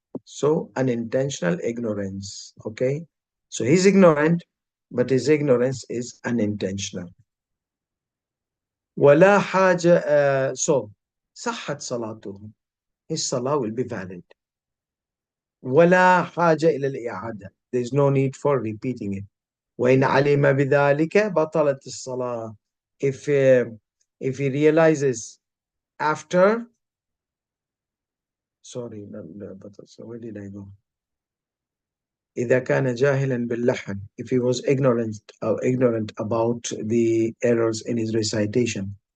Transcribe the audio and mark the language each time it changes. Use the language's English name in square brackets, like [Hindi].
[English] So unintentional ignorance. Okay, so he's ignorant, but his ignorance is unintentional. [Arabic] ولا حاجة [English] so [Arabic] صحت صلاته, [English] his salah will be valid. [Arabic] ولا حاجة إلى الإعادة, [English] there is no need for repeating it. [Arabic] وإن علم بذلك بطلت الصلاة. [English] If he realizes after, sorry, so where did I go? [Arabic] إذا كان جاهلا باللحن, [English] if he was ignorant about the errors in his recitation.